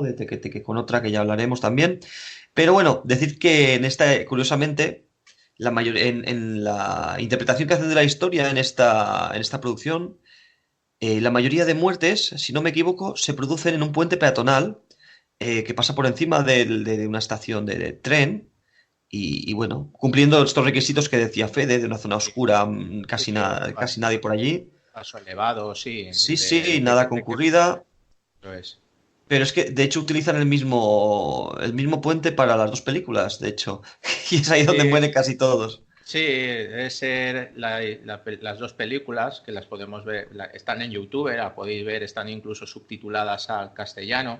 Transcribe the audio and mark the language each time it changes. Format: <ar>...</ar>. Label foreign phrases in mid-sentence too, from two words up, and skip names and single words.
<es>De Teque con otra que ya hablaremos también. Pero bueno, decir que curiosamente, en la interpretación que hacen de la historia en esta producción, la mayoría de muertes, si no me equivoco, se producen en un puente peatonal que pasa por encima de una estación de tren y bueno, cumpliendo estos requisitos que decía Fede, de una zona sí, oscura, sí, sí, casi nadie por allí. paso elevado, sí, Sí, sí, del nada teque-teque, concurrida, eso es. pero es que de hecho utilizan el mismo puente para las dos películas, de hecho, y es ahí donde Sí, mueren casi todos. sí, debe ser las dos películas que las podemos ver, están en YouTube, la podéis ver, están incluso subtituladas al castellano.</es>